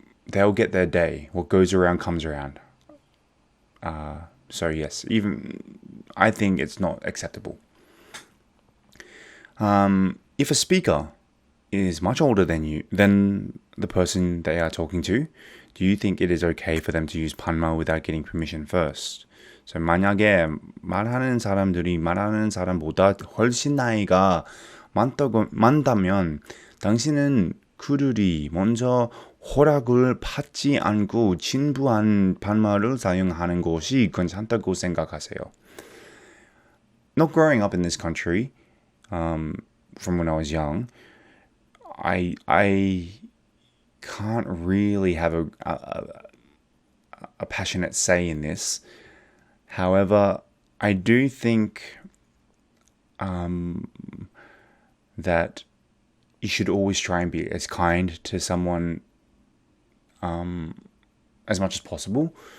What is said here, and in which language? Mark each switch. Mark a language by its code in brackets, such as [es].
[en] they'll get their day. What goes around comes around. So yes, even I think it's not acceptable. If a speaker is much older than the person they are talking to, do you think it is okay for them to use 반말 without getting permission first? [ko] So 만약에 말하는 사람보다 훨씬 나이가 많다면 당신은 그들이 먼저 허락을 받지 않고 진부한 반말을 사용하는 것이 괜찮다고 생각하세요. [en] Not growing up in this country, from when I was young, I can't really have a passionate say in this. However, I do think that you should always try and be as kind to someone as much as possible.